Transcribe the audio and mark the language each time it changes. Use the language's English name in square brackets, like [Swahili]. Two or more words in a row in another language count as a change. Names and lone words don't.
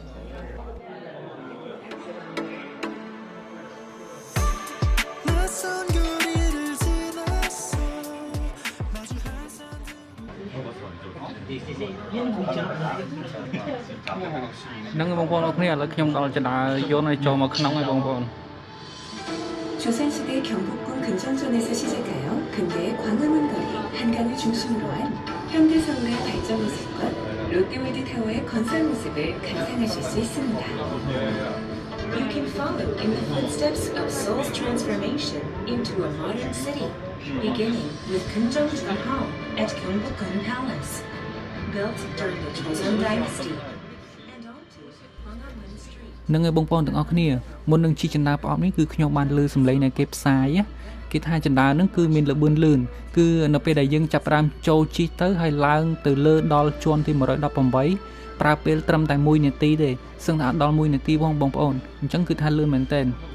[Khmer] នឹងបងប្អូនអរគ្នាឥឡូវខ្ញុំដល់ចណ្ដាយន្តឲ្យចូលមកក្នុងហើយបងប្អូន [Korean] 조선시대 경복궁 근정전에서 시작하여 근대의 광화문 거리, 한강을 중심으로 한 현대서울의 발전 모습과 롯데월드 타워의 건설 모습을 감상하실 수 있습니다. [English] You can follow in the footsteps of Seoul's transformation into a modern city, beginning with Kunjeongun Hall at Gyeongbokgung Palace, built during the Joseon Dynasty. [Khmer] នឹងឲ្យបងប្អូនទាំងអស់គ្នាមុននឹងជិះចណ្ដាប្រអប់នេះគឺខ្ញុំបានលើសំឡេងនៃគេផ្សាយគេថាចណ្ដានឹងគឺមានលបឿនលឿនគឺនៅពេលដែលយើងចាប់ផ្ដើមចូលជិះទៅហើយឡើងទៅលើដល់ជាន់ទី118ប្រើពេលត្រឹមតែ1នាទីទេសឹងតែអត់ដល់1នាទីបងប្អូនអញ្ចឹងគឺថាលឿនមែនតើ